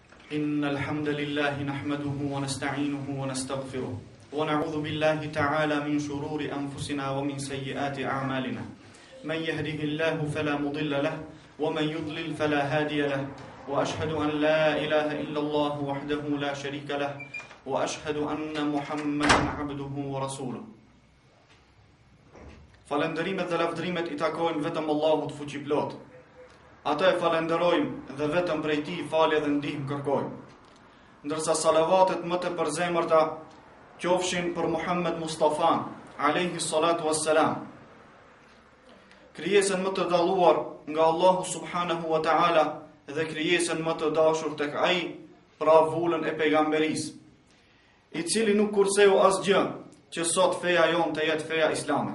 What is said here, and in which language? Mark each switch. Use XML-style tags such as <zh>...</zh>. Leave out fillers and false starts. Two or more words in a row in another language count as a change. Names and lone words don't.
<ar>إن الحمد لله نحمده ونستعينه ونستغفره ونعوذ بالله تعالى من شرور أنفسنا ومن سيئات أعمالنا من يهده الله فلا مضل له ومن يضلل فلا هادي له وأشهد أن لا إله إلا الله وحده لا شريك له وأشهد أن محمدا عبده ورسوله.</ar> <sq>Falenderimet dhe lavdrimet I takojnë vetëm Allahut fuqiplot. Ata e falenderojmë dhe vetëm prej Tij falje dhe ndihmë kërkojmë. Ndërsa salavatet më të përzemërta qofshin për Muhammed Mustafa,</sq> <ar>عليه الصلاة والسلام,</ar> <sq>krijesën më të dalluar nga Allahu</sq> <ar>سبحانه وتعالى</ar> <sq>dhe krijesën më të dashur tek ai, pra vullën e pejgamberisë, I cili nuk kurseu asgjë që sot feja jon të jetë feja islame.</sq>